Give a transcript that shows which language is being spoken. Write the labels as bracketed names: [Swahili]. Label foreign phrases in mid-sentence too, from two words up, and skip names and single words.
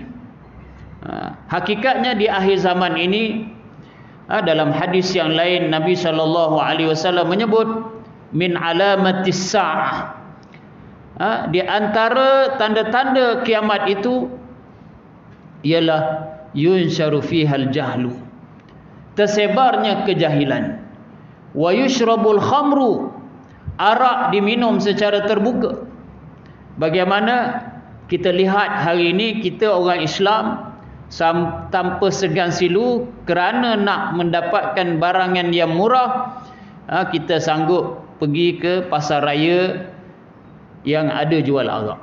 [Malay] Hakikatnya di akhir zaman ini, dalam hadis yang lain Nabi SAW menyebut, [Arabic] من علامات الساعة, [Malay] di antara tanda-tanda kiamat itu ialah [Arabic] ينشر فيها الجهل, [Malay] tersebarnya kejahilan. [Arabic] ويشرب الخمر, [Malay] arak diminum secara terbuka. Bagaimana kita lihat hari ini, kita orang Islam tanpa segan silu, kerana nak mendapatkan barangan yang murah, kita sanggup pergi ke pasar raya yang ada jual arak.